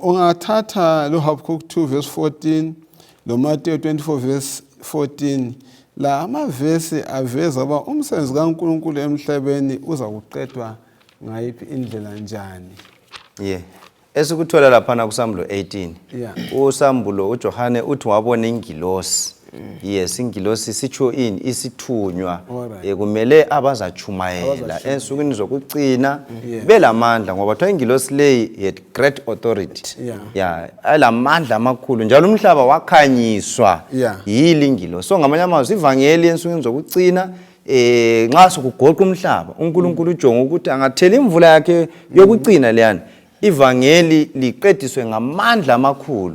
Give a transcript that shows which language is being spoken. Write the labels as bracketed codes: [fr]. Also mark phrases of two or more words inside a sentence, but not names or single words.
[nd] Ungathatha lo Habakkuk 2 verse 14 lo Matthew 24 verse 14 la amavesi aveza uba umsebenzi kaNkulunkulu emhlabeni uza kuqedwa ngayiphi indlela njani. Yeah. Esikuthola laphana kuSambulo 18. Yeah. uSambulo uJohane uthi wabona ingilosi. Yes, ingilosi sitsho ini isithunywa kumele abazachumayela ensukwini zokucina belamandla ngoba thola ingilosi leyi [en] had great authority. [nd] Yeah, alamandla amakhulu njalo umhlaba wakhanyiswa yile ingilosi. So ngamanye amazwi ivangeli ensukwini zokucina nxa sokugoqa umhlaba uNkulunkulu ujonga ukuthi angathela imvula yakhe yokucina leyana ivangeli liqediswe ngamandla amakhulu.